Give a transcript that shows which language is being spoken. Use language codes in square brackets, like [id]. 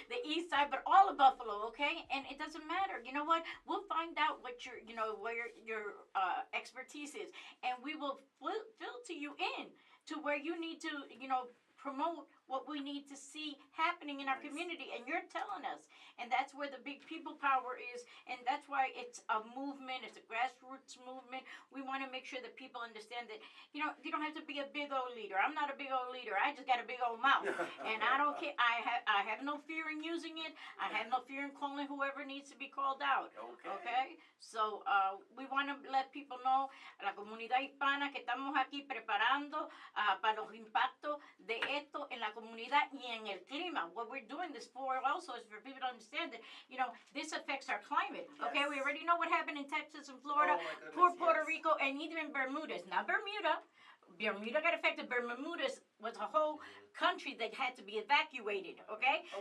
[en] The east side, but all of Buffalo, okay? And it doesn't matter. You know what, we'll find out what where your expertise is, and we will filter you in to where you need to, promote what we need to see happening in our community, and you're telling us, and that's where the big people power is, and that's why it's a movement. It's a grassroots movement. We want to make sure that people understand that you don't have to be a big old leader. I'm not a big old leader. I just got a big old mouth, and I don't care. I have no fear in using it. I have no fear in calling whoever needs to be called out. Okay? So we want to let people know, [es] la comunidad hispana, que estamos aquí preparando para los impactos de esto en la comunidad y en el clima. [en] What we're doing this for also is for people to understand that, this affects our climate. Okay, Yes. we already know what happened in Texas and Florida, Oh, my goodness, poor Puerto yes. Rico, and even in Bermudas. Not Bermuda. Bermuda got affected. Bermudas was a whole country that had to be evacuated. Okay,